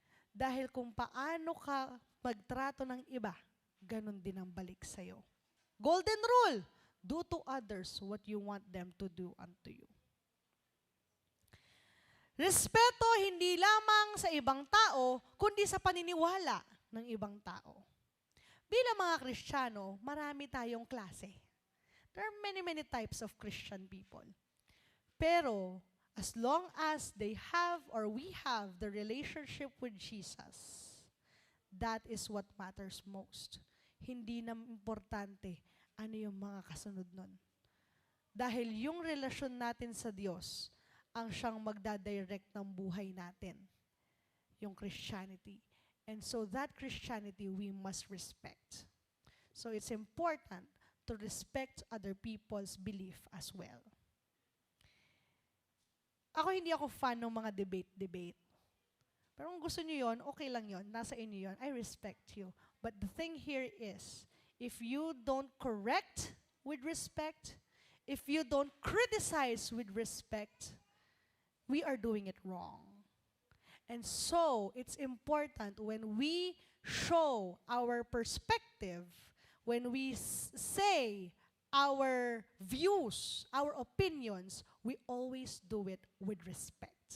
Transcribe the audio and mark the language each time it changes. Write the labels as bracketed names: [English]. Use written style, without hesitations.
[Filipino] Dahil kung paano ka magtrato ng iba, ganun din ang balik sa'yo. [English] Golden rule, do to others what you want them to do unto you. [Filipino] Respeto hindi lamang sa ibang tao, kundi sa paniniwala ng ibang tao. Bilang mga Kristiyano, marami tayong klase. [English] There are many types of Christian people. Pero, as long as they have or we have the relationship with Jesus, that is what matters most. [Filipino] Hindi na importante ano yung mga kasunod nun. Dahil yung relasyon natin sa Diyos, ang siyang magdadirect ng buhay natin. Yung Christianity. [English] And so that Christianity we must respect. So it's important to respect other people's belief as well. [Filipino] Hindi ako fan ng mga debate. Pero kung gusto niyo yon, okay lang yon, nasa inyo yon, [English] I respect you. But the thing here is, if you don't correct with respect, if you don't criticize with respect, we are doing it wrong. And so, it's important when we show our perspective, when we say our views, our opinions, we always do it with respect.